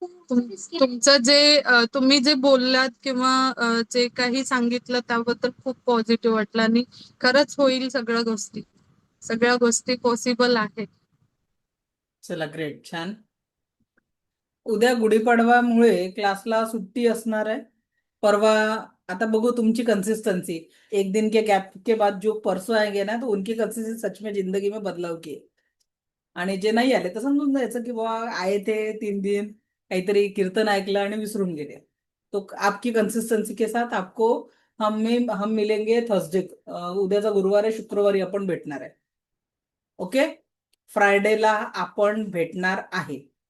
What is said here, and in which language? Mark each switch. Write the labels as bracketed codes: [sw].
[mr] तुमचं जे तुम्ही जे बोललात किंवा जे काही सांगितलं त्याबद्दल खूप पॉझिटिव्ह वाटलं आणि खरंच होईल सगळ्या गोष्टी पॉसिबल आहेत. चला, ग्रेट, छान. उद्या गुढीपाडवामुळे क्लासला सुट्टी असणार आहे. परवा आता बघू तुमची कंसिस्टन्सी. [hi] 1 दिन के गैप के बाद जो परसों आएंगे ना, तो उनकी कंसिस्टन्सी सच में जिंदगी में बदलाव की है. [mr] आणि जे नाही आले तर समजून जायचं की बाबा आहे ते 3 दिन काहीतरी कीर्तन ऐकलं आणि विसरून गेले. [hi] तो आपकी कंसिस्टन्सी के साथ आपको हम मिलेंगे थर्सडे, [mr] उद्याचा गुरुवार आहे, शुक्रवारी आपण भेटणार आहे. ओके, फ्रायडेला आपण भेटणार आहे.